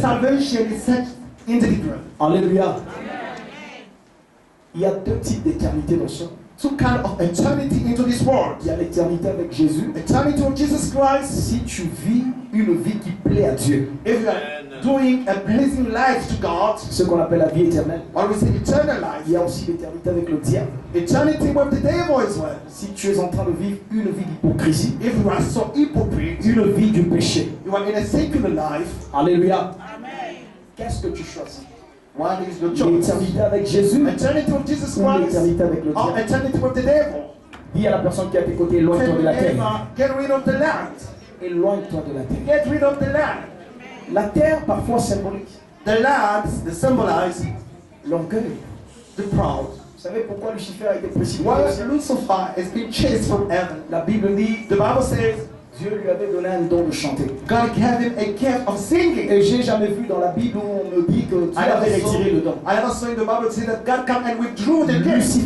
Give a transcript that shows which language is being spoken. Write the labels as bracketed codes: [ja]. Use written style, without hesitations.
[en] Salvation is such individual. [fr] Alléluia. Il y a deux types d'éternité dans ce monde. [en] Two kind of eternity into this world. [fr] Il y a l'éternité avec Jésus. [en] Eternity with Jesus Christ. [fr] Si tu vis une vie qui plaît à Dieu, [en] If you are doing a pleasing life to God, [fr] ce qu'on appelle la vie éternelle. [en] or we say eternal life. [fr] Il y a aussi l'éternité avec le diable. [en] Eternity with the devil as well. [fr] Si tu es en train de vivre une vie d'hypocrisie, [en] If you are so hypocrite, [fr] une vie du péché. [en] you are in a secular life. [fr] Alléluia. Qu'est-ce que tu choisis? [en] What is your choice? [fr] L'éternité avec Jésus [en] Eternity with Jesus [fr] ou [en] Christ, [fr] l'éternité avec le [en] or [fr] diable? [en] eternity with the devil? [fr] Dis à la personne qui est à tes côtés, éloigne-toi de la terre. [en] Get rid of the land. [fr] Éloigne-toi de la terre. [en] Get rid of the land. [fr] La terre parfois symbolise [en] The land, they symbolize [fr] l'orgueil. [en] the proud. [fr] Vous savez pourquoi Lucifer a été précipité? [en] Why Lucifer has been chased from heaven? [fr] La Bible dit, [en] The Bible says [fr] Dieu lui avait donné un don de chanter. [en] God gave him a gift of singing. [fr] Et j'ai jamais vu dans la Bible où on me dit que Dieu avait retiré le don. [en] I never saw in the Bible say that God came and withdrew the gift.